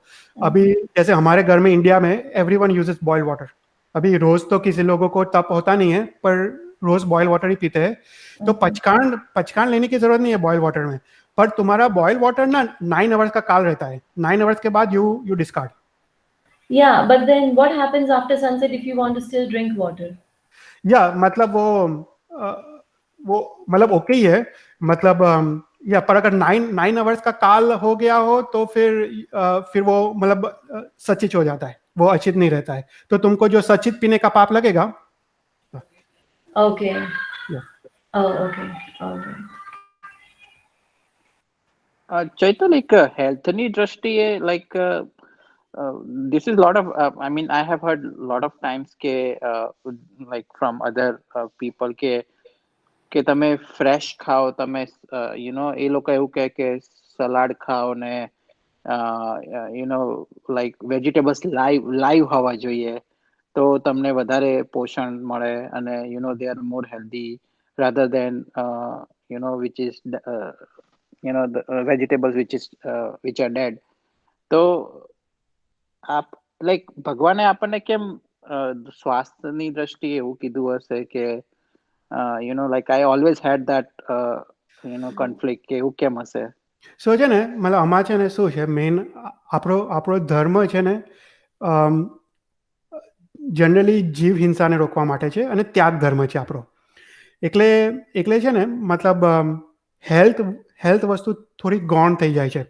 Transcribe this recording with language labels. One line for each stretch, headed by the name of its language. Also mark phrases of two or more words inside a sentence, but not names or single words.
Hindi: अभी जैसे हमारे घर में इंडिया में
English: everyone uses boil water.
Hindi: अभी रोज तो किसी लोगों को तप होता नहीं है, पर रोज
English: boil water
Hindi: ही पीते हैं. तो पचखान लेने की जरूरत नहीं है
English: boil water
Hindi: में, पर तुम्हारा
English: boil water
Hindi: ना 9 आवर्स का काल रहता है. 9 आवर्स के बाद
English: you discard. Yeah, but then what happens after sunset if you want to still drink water? Yeah,
Hindi: मतलब वो मतलब ओके ही है, मतलब या पर अगर 9 आवर्स का काल हो गया हो तो फिर वो मतलब सचित हो जाता है, वो अचित नहीं रहता है. तो तुमको जो सचित पीने का पाप लगेगा.
English: Okay. Yeah. Oh, okay. Okay. ચૈતલ,
Gujarati: એક હેલ્થની દ્રષ્ટિએ
English: લાઈક this is a lot of I mean I have heard a lot of times ke like from other people
Gujarati: કે તમે ફ્રેશ ખાઓ, તમે
English: you know
Gujarati: એ લોકો એવું કહે કે સલાડ ખાઓ ને
English: you know like vegetables live
Gujarati: હોવા જોઈએ તો તમને વધારે પોષણ મળે અને
English: you know they are more healthy rather than you know which is you know the vegetables which are dead.
Gujarati: તો લાઈક ભગવાને આપણને કેમ સ્વાસ્થ્યની દ્રષ્ટિએ એવું કીધું હશે કે
English: you know like I always had that you know conflict
Gujarati: કે એવું કેમ હશે? સો છે ને, મતલબ આમાં છે ને શું છે, મેઇન આપણો ધર્મ છે ને જનરલી જીવ હિંસાને રોકવા માટે છે અને ત્યાગ ધર્મ છે આપણો. એટલે છે ને મતલબ હેલ્થ વસ્તુ થોડી ગૌણ થઈ જાય છે.